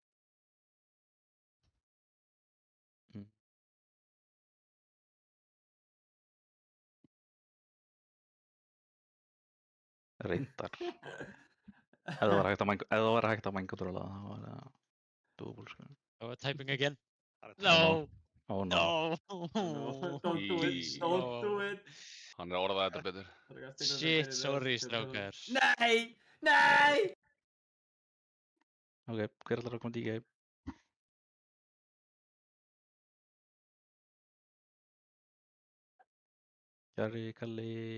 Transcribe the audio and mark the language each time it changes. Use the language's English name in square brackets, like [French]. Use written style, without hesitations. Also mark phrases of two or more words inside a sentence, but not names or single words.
[Icelandic] Reyndar. Ef það var hægt að mængatróla þá var það doable, sko. [English] Oh, typing again. No. Oh no. Don't do it. Don't do it. [Icelandic] Hann er að orða þetta betur. [English] Shit, sorry, strákar. [Icelandic] Nei! Nei! Ok, hver ætlar að koma DK? Kjari, Kalli.